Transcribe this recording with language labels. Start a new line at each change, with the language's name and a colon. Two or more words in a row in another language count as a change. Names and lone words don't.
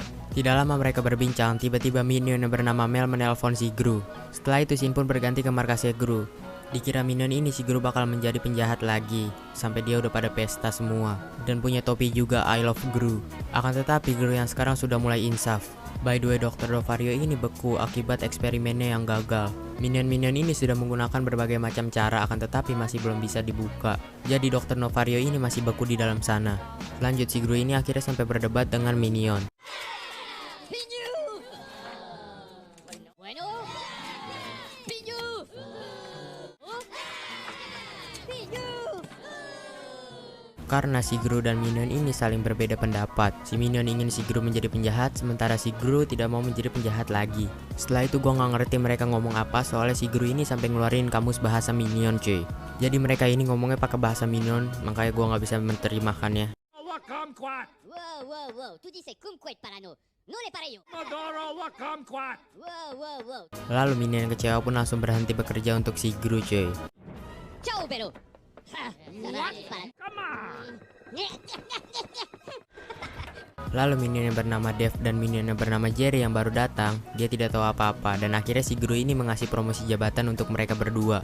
Indonesian: Tidak lama mereka berbincang, tiba-tiba Minion yang bernama Mel menelpon si Gru. Setelah itu scene pun berganti ke markasnya Gru. Dikira Minion ini si Gru bakal menjadi penjahat lagi, sampai dia udah pada pesta semua. Dan punya topi juga
English: I love Gru.
Indonesian: Akan tetapi Gru yang sekarang sudah mulai insaf.
English: By the way, Dr.
Indonesian: Dovario ini beku akibat eksperimennya yang gagal. Minion-minion ini sudah menggunakan berbagai macam cara, akan tetapi masih belum bisa dibuka. Jadi Dr. Novario ini masih beku di dalam sana. Lanjut, si Gru ini akhirnya sampai berdebat dengan Minion. Pinyu. Bueno. Pinyu. Oh. Pinyu. Karena si Gru dan Minion ini saling berbeda pendapat. Si Minion ingin si Gru menjadi penjahat, sementara si Gru tidak mau menjadi penjahat lagi. Setelah itu gue gak ngerti mereka ngomong apa, soalnya si Gru ini sampai ngeluarin kamus bahasa Minion cuy. Jadi mereka ini ngomongnya pakai bahasa Minion, makanya gue gak bisa menerjemahkannya. Wow, wow, wow. Tu dis c'est kumquat parano. No le pareyo. Wow, wow, wow. Lalu Minion yang kecewa pun langsung berhenti bekerja untuk si Gru cuy. Ciao, Bero. Lalu Minion yang bernama Dev dan Minion yang bernama Jerry yang baru datang, dia tidak tahu apa-apa, dan akhirnya si Gru ini mengasih promosi jabatan untuk mereka berdua.